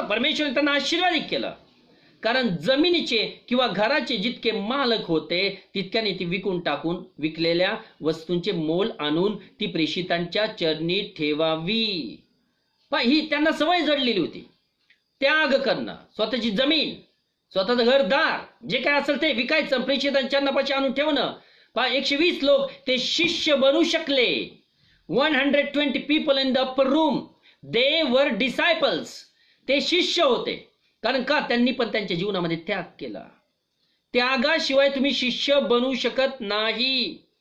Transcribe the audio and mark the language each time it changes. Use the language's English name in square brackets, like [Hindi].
[Marathi] परमेश्वराने त्यांना आशीर्वादित केलं कारण जमिनीचे किंवा घराचे जितके मालक होते तितक्याने ती विकून टाकून विकलेल्या वस्तूंचे मोल आणून ती प्रेषितांच्या चरणी ठेवावी. ही त्यांना सवय जडलेली होती. त्याग करणं, स्वतःची जमीन, स्वतःचं घरदार जे काय असेल ते विकायचं, प्रेषितांच्या चरणापाशी आणून ठेवणं. 120 लोक ते शिष्य बनू शकले. [English] 120 people in the upper room, they were disciples. [Marathi] ते शिष्य होते कारण का त्यांनी पण त्यांच्या जीवनामध्ये त्याग केला. त्यागाशिवाय तुम्ही शिष्य बनू शकत नाही.